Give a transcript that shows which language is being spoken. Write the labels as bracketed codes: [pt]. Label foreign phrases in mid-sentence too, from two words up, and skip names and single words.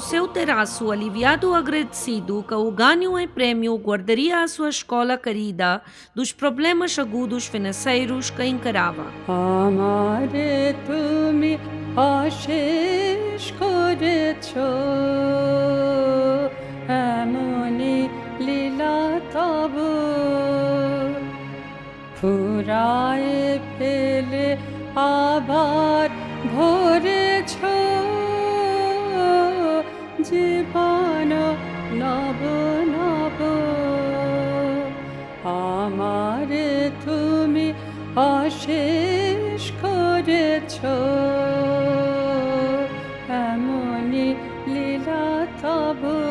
[pt] seu terraço, aliviado e agradecido que o ganho em prêmio guardaria a sua escola querida dos problemas agudos financeiros que encarava. [bn] আমারে তুমি অশেষ করেছো, এমনি লীলা তব, ফুরায়ে ফেলে আবার ভরেছো জীবন নব নব, আমারে তুমি অশেষ করেছো, এমনি লীলা তব।